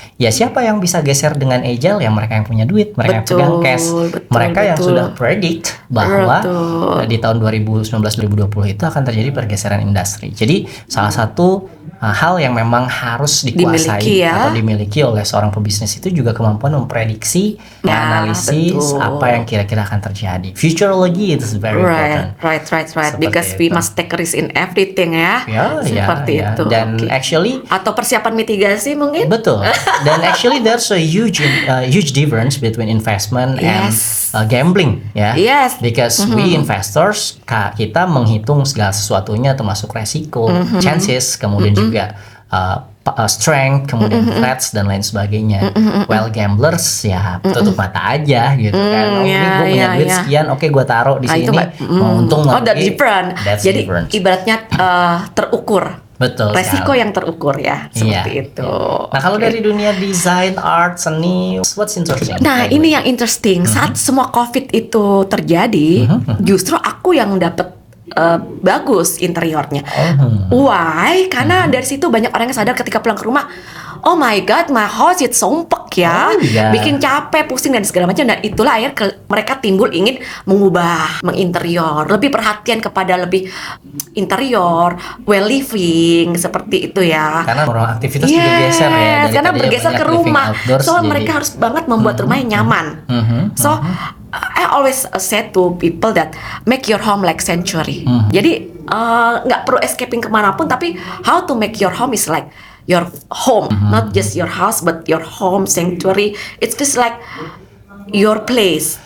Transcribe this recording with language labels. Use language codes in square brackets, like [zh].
[id] ya siapa yang bisa geser dengan agile? Ya mereka yang punya duit, mereka yang pegang cash, mereka yang sudah predict bahwa di tahun 2019-2020 itu akan terjadi pergeseran industri. Jadi salah satu hal yang memang harus dikuasai atau dimiliki oleh seorang pebisnis itu juga kemampuan memprediksi, analisis apa yang kira-kira akan terjadi. [en] Futurology is very important. Right. Because we must take risk in everything ya. [id] Seperti itu. Dan actually atau persiapan mitigasi mungkin. Betul. [en] Dan actually there's a huge difference between investment and gambling ya. Because we investors [id] kita menghitung segala sesuatunya termasuk resiko, chances, kemudian juga strength, kemudian threats dan lain sebagainya. While gamblers ya tutup mata aja gitu kan. Ini gue punya duit sekian, oke gue taruh di sini, mau untung [en] that's different. [id] Jadi ibaratnya terukur. Betul. Resiko yang terukur ya, seperti itu. Nah kalau dari dunia desain, art, seni, [en] what's interesting? [id] Nah ini yang interesting. Saat semua COVID itu terjadi, justru aku yang dapat bagus interiornya. Why? Karena dari situ banyak orang yang sadar ketika pulang ke rumah, [en] oh my god, my house it's [id] sumpek ya, bikin capek, pusing dan segala macam. Dan itulah akhirnya mereka timbul ingin mengubah, menginterior, lebih perhatian kepada lebih interior, well living seperti itu ya. Karena orang aktivitas juga geser ya. Karena bergeser ke rumah, so mereka harus banget membuat rumahnya nyaman. [en] So I always said to people that make your home like sanctuary. [id] Jadi nggak perlu escaping kemanapun, tapi [en] how to make your home is like your home, not just your house, but your home sanctuary. It's just like your place.